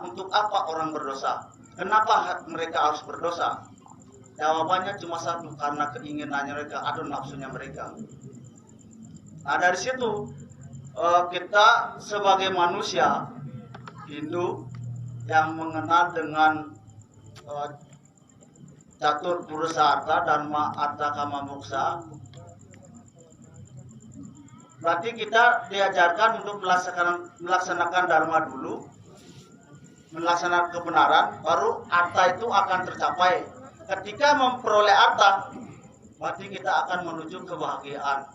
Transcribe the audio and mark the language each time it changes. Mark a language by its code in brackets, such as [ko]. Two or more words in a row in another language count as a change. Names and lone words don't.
[id] Untuk apa orang berdosa? Kenapa mereka harus berdosa? Jawabannya cuma satu, karena keinginannya mereka atau nafsunya mereka. Nah dari situ kita sebagai manusia Hindu yang mengenal dengan catur purusa arta, dharma arta kama moksa, berarti kita diajarkan untuk melaksanakan dharma dulu, melaksanakan kebenaran, baru arta itu akan tercapai. Ketika memperoleh arta, berarti kita akan menuju kebahagiaan.